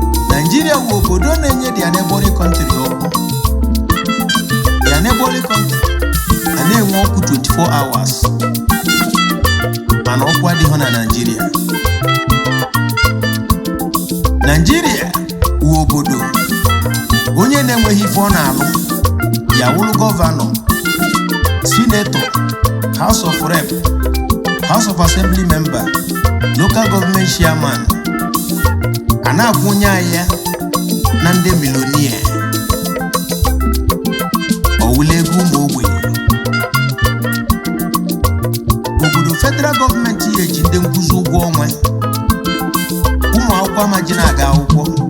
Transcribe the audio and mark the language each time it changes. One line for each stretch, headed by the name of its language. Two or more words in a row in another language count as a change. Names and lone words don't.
Igbo: Nigeria wụ obodo na-enye
English: their neighboring country
Igbo: ọkụ.
English: Their neighboring country,
Igbo: a na-enwe ọkụ
English: twenty-four hours.
Igbo: mana ọkwa adịghị na Naịjirịa. Naịjirịa wụ obodo onye na-enweghị ife ọ na-alụ, ya wụrụ gọvanọ, sinetọ,
English: House of Rep, House of Assembly member, local government chairman.
Igbo: A na-akwụnye anyị ya na ndị milonia. Ọ wụla ego ụmụ ogbenye. Obodo
English: federal government
Igbo: ya eji ndị nkuzi ụgwọ ọnwa. Ụmụ akwụkwọ ama ji na-aga akwụkwọ.